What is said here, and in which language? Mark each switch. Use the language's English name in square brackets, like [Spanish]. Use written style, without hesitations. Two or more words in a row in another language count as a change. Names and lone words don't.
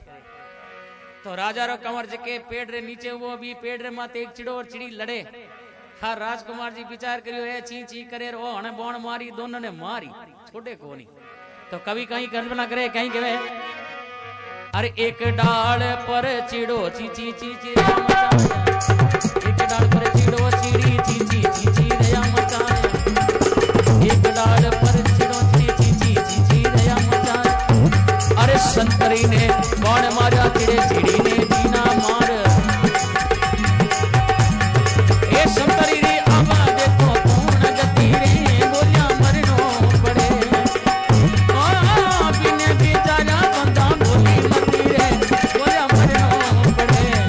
[Rajasthani] तो राजा रो कंवर जके पेड़ रे नीचे वो भी पेड़ रे माते एक चिड़ो और चिड़ी लड़े। हाँ राजकुमार जी विचार करियो है ची ची करे रो हने बोन मारी दोनों ने मारी छोटे कोनी। तो कभी कहीं कल्पना करे कहीं कहे अरे एक डाल पर चिड़ो ची ची ची ची एक डाल पर चिड़ो चिड़ी ची ची ची ची रया मचाए एक डाल पर चिड़ो ची ची ची ची ची रया मचाए। अरे संतरी ने कौन मारा चिड़े चिड़ी ने दीना मार ए संतरी रे आवा देखो कौन गति रे बोलिया मरनो पड़े बिने बेचारा बंदा बोली मती रे बोलिया मरनो पड़े।